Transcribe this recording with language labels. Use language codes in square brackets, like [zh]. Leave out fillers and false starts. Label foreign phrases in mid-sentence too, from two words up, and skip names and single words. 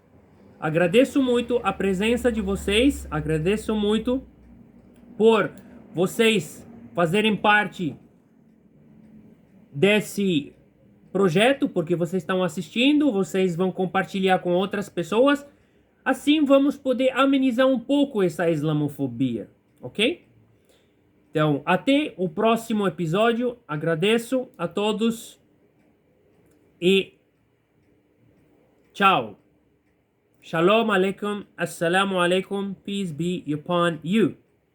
[pt] Agradeço muito a presença de vocês, agradeço muito por vocês fazerem parte desse projeto, porque vocês estão assistindo, vocês vão compartilhar com outras pessoas. Assim vamos poder amenizar um pouco essa islamofobia, ok? Então, até o próximo episódio. Agradeço a todos e tchau. [ar] شالوم عليكم، السلام عليكم, [en] peace be upon you.